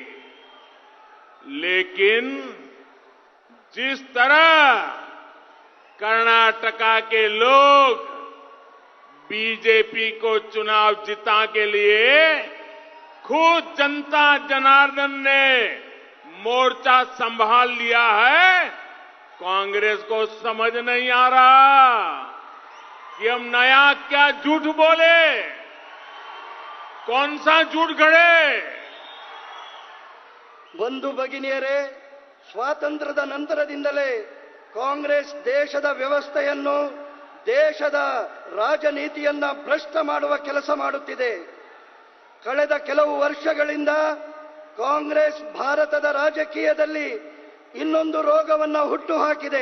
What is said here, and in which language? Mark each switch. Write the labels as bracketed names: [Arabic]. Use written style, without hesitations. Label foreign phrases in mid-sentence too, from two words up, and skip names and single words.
[Hindi] लेकिन जिस तरह कर्नाटका के लोग बीजेपी को चुनाव जिता के लिए खुद जनता जनार्दन ने मोर्चा संभाल लिया है, कांग्रेस को समझ नहीं आ रहा कि हम नया क्या झूठ बोले, कौन सा झूठ गढ़े। [Kannada] ಬಂಧು ಭಗಿನಿಯರೇ, ಸ್ವಾತಂತ್ರ್ಯದ ನಂತರದಿಂದಲೇ ಕಾಂಗ್ರೆಸ್ ದೇಶದ ವ್ಯವಸ್ಥೆಯನ್ನು, ದೇಶದ ರಾಜನೀತಿಯನ್ನ ಭ್ರಷ್ಟ ಮಾಡುವ ಕೆಲಸ ಮಾಡುತ್ತಿದೆ। ಕಳೆದ ಕೆಲವು ವರ್ಷಗಳಿಂದ ಕಾಂಗ್ರೆಸ್ ಭಾರತದ ರಾಜಕೀಯದಲ್ಲಿ ಇನ್ನೊಂದು ರೋಗವನ್ನ ಹುಟ್ಟುಹಾಕಿದೆ.